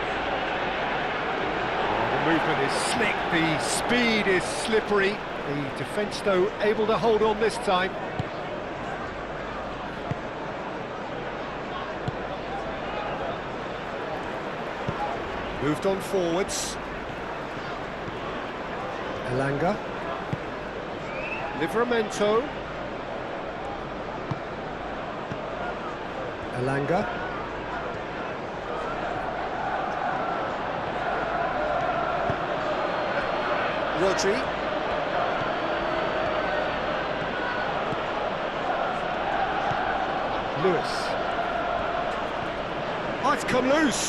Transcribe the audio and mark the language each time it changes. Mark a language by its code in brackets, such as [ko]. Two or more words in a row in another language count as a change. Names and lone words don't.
[en] The movement is slick, the speed is slippery. The defence, though, able to hold on this time. Moved on forwards. Elanga. Livramento. Elanga. Rodri. Lewis. Oh, it's come loose.